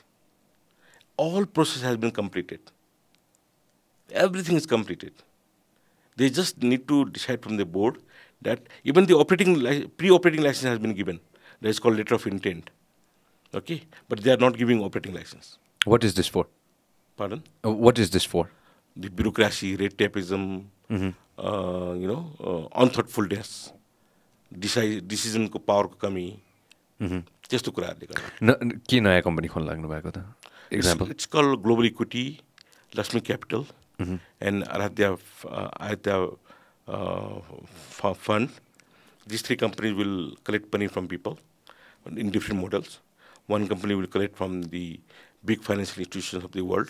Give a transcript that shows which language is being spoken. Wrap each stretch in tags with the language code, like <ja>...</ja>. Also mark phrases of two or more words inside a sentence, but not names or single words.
<en>All process has been completed. Everything is completed. They just need to decide from the board that even the pre-operating license has been given. That is called letter of intent. Okay, but they are not giving operating license. What is this for? Pardon? What is this for? The bureaucracy, red tapeism, unthoughtfulness, decision</en> <ne>को पावर को कमी. त्यस्तो कुराहरूले गर्दा के नयाँ कम्पनी खोल्न लाग्नु भएको त?</ne> <en>Example. It's called Global Equity, Lakshmi Capital, and Aradhya Fund. These three companies will collect money from people in different models. One company will collect from the big financial institutions of the world.</en>